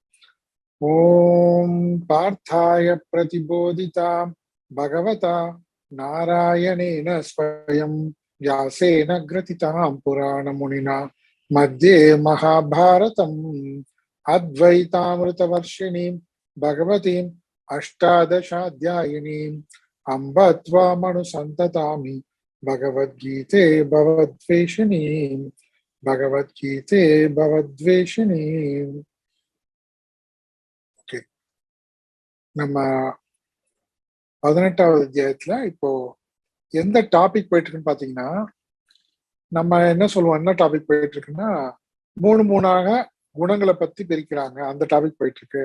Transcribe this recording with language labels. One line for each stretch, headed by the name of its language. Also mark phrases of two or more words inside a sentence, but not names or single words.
Sanskrit: ओम पार्थाय प्रतिबोधिता भगवता नारायणेन स्वयं व्यासेन ग्रथितां पुराणमुनिना मध्ये महाभारतम् अद्वैतामृतवर्षिणीं भगवतीम् अष्टादशाध्यायिनीम् अम्ब त्वामनुसन्ततामि भगवद्गीते भवद्वेषिणीम्. भगवद्गीते भवद्वेषिणीम्.
Tamil: ஓகே, நம்ம 18வது அத்தியாயத்துல இப்போ எந்த டாபிக் போயிட்டு இருக்குன்னு பாத்தீங்கன்னா, நம்ம என்ன சொல்லுவோம், என்ன டாபிக் போயிட்டு இருக்குன்னா, மூணாக குணங்களை பத்தி பிரிக்கிறாங்க, அந்த டாபிக் போயிட்டு இருக்கு.